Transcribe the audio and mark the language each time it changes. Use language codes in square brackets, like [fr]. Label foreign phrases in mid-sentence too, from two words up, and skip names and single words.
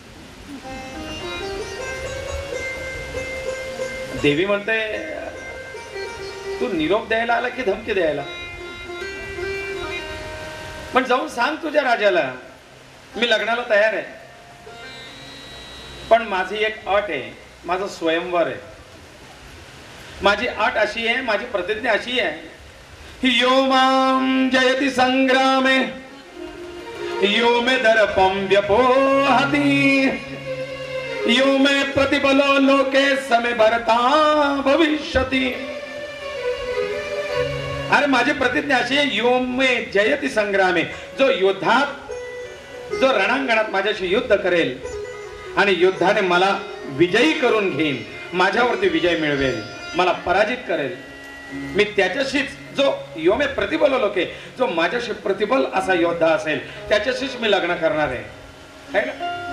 [mr] देवी म्हणते तू निरोप द्यायला आला की धमकी द्यायला? पण जाऊन सांग तुझ्या राजाला मी लग्नाला तयार आहे, पण माझी एक अट आहे, माझं स्वयंवर आहे. माझी अट अशी आहे, माझी प्रतिज्ञा अशी आहे, [sa] यो मां जयति संग्रामे यो मे दर्पं व्यपोहति यो मे प्रतिबलो लोके समे भरता भविष्यति. [mr] अरे माझी प्रतिज्ञा अशी आहे, [sa] यो मे जयति संग्रामे, [mr] जो युद्धात जो रणांगणात माझ्याशी युद्ध करेल आणि युद्धाने मला विजयी करून घेईल, माझ्यावरती विजय मिळवेल, मला पराजित करेल, मी त्याच्याशीच जो [sa] योमे प्रतिबल लोके, [mr] जो माझ्याशी प्रतिबल असा योद्धा असेल त्याच्याशीच मी लग्न करणार आहे ना.